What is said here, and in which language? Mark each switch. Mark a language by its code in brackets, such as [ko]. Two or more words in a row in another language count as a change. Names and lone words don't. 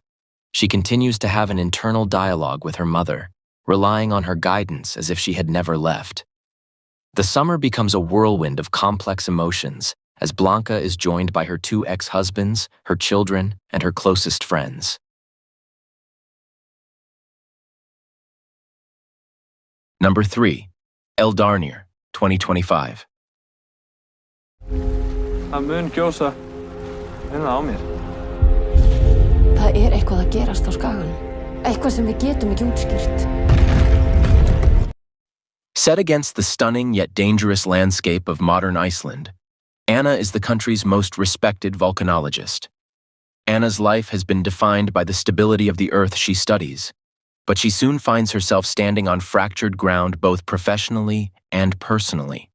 [en] She continues to have an internal dialogue with her mother, relying on her guidance as if she had never left. The summer becomes a whirlwind of complex emotions as Blanca is joined by her 2 ex-husbands, her children, and her closest friends. Number 3. Darnier, 2025. [is] Það mun gjósa á mér. Það eitthvað að gerast á skaganum. Eitthvað sem við getum ekki útskýrt. [en] Set against the stunning yet dangerous landscape of modern Iceland, Anna is the country's most respected volcanologist. Anna's life has been defined by the stability of the earth she studies, but she soon finds herself standing on fractured ground both professionally and personally.